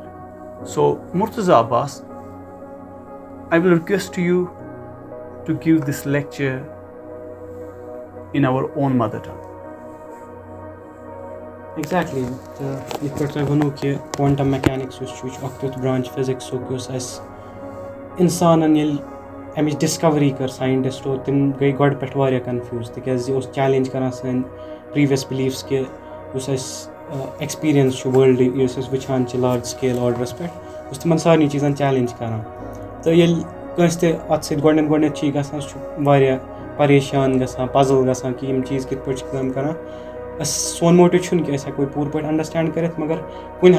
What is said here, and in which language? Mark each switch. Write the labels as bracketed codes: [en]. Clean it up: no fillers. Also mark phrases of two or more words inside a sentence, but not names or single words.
[en] So Murtaza Abbas, I will request you to give this lecture in our own mother tongue. Exactly. If we're going to quantum mechanics, which octave branch physics, so as insan and [ks] اَمِچ ڈِسکَوری کٔر ساینٹِسٹو تِم گٔے گۄڈٕ پٮ۪ٹھ واریاہ کَنفیوٗز تِکیازِ یہِ اوس چیلینج کَران سٲنۍ پرٛیٖویَس بِلیٖفٕس کہِ یُس اَسہِ ایٚکٕسپیٖریَنس چھُ وٲلڈٕ یُس أسۍ وٕچھان چھِ لارٕج سکیل آرڈرَس پٮ۪ٹھ اوس تِمَن سارنٕے چیٖزَن چیلینج کَران تہٕ ییٚلہِ کٲنٛسہِ تہِ اَتھ سۭتۍ گۄڈنٮ۪تھ چھِ یہِ گژھان سُہ چھُ واریاہ پریشان گژھان پَزٕل گژھان کہِ یِم چیٖز کِتھ پٲٹھۍ چھِ کٲم کَران سون موٹِو چھُنہٕ کہِ أسۍ ہٮ۪کو یہِ پوٗرٕ پٲٹھۍ اَنڈَرسٹینٛڈ کٔرِتھ مگر کُنہِ